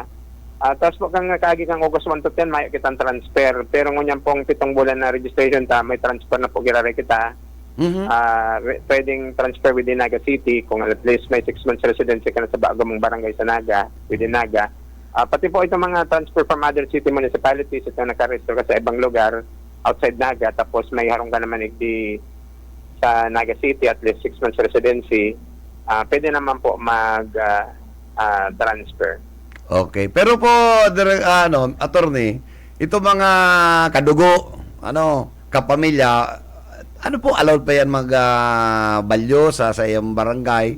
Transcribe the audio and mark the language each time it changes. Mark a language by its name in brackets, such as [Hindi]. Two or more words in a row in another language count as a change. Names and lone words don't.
[Bikol] Tapos po kang kaagi kang August 1 to 10, may kitang transfer. Pero ngunyan pong 7 bulan na registration may transfer na po girare kita. [Filipino] Pwedeng transfer [English] within Naga City [Filipino] kung [English] at least [Filipino] may [English] 6 months residency [Filipino] ka na sa bago mong barangay sa Naga, [English] within Naga. [Filipino] Pati po itong mga transfer [English] from other city municipalities, [Filipino] ito nakarehistro ka sa ibang lugar outside Naga, tapos may harong ka naman sa Naga City [English] at least 6 months residency, [Filipino] pwede naman po mag-transfer. [English] Okay. [Filipino] Pero po, Attorney, ito mga kadugo, kapamilya, allowed pa yan mag-balyo sa iyong barangay?